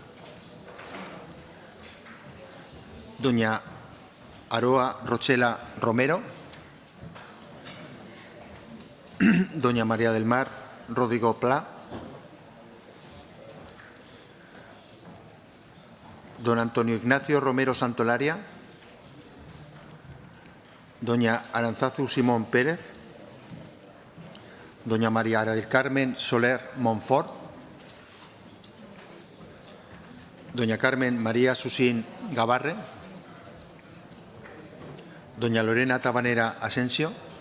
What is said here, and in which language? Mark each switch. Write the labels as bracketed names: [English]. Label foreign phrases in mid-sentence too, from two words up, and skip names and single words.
[Spanish] Doña Aroa Rochela Romero. Doña María del Mar Rodrigo Pla. Don Antonio Ignacio Romero Santolaria. doña Aranzazu Simón Pérez, doña María del Carmen Soler Monfort, doña Carmen María Susín Gabarre, doña Lorena Tabanera Asensio,